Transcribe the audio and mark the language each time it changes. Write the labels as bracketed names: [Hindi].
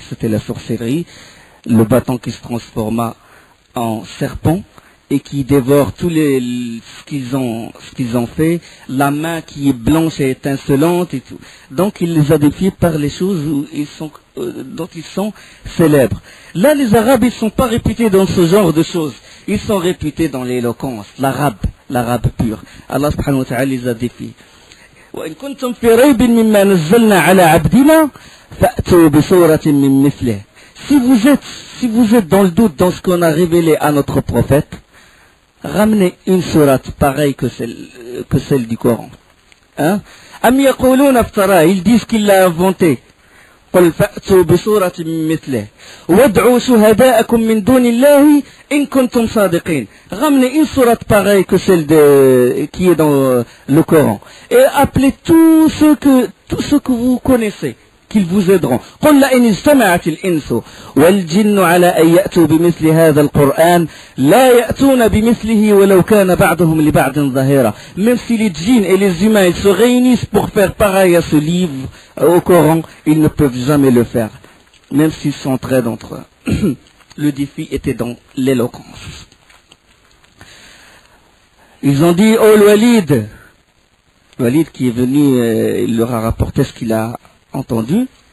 [French] C'était la sorcellerie, le bâton qui se transforma en serpent et qui dévore ce qu'ils ont fait, la main qui est blanche et étincelante et tout. Donc il les a défiés par les choses dont ils sont célèbres. Là, les Arabes, ils ne sont pas réputés dans ce genre de choses. Ils sont réputés dans l'éloquence, l'arabe pur. Allah subhanahu wa ta'ala les a défiés. [Arabic] وإن كنتم في ريب مما نزلنا على عبدنا فأتوا بسورة من مثله. [French] Si vous êtes dans le doute dans ce qu'on a révélé à notre prophète, ramenez une sourate pareille que celle du Coran. Hein? [Arabic] Am yaquluna iftara, [French] ils disent qu'il l'a inventé. [Arabic] قل فأتوا بسورة من مثله وادعوا شهداءكم من دون الله إن كنتم صادقين. [French] Ramenez une sourate pareille que celle qui est dans le Coran et appelez tous ceux que vous connaissez qu'ils vous aideront. [Arabic] قل لئن اجتمعت الإنس والجن على أن يأتوا بمثل هذا القرآن لا يأتون بمثله ولو كان بعضهم لبعض ظهيرا. [French] Même si les djinns et les humains ils se réunissent pour faire pareil à ce livre, au Coran, ils ne peuvent jamais le faire, même s'ils s'entraident entre eux. Le défi était dans l'éloquence. Ils ont dit, oh le Walid qui est venu, il leur a rapporté ce qu'il a entendu.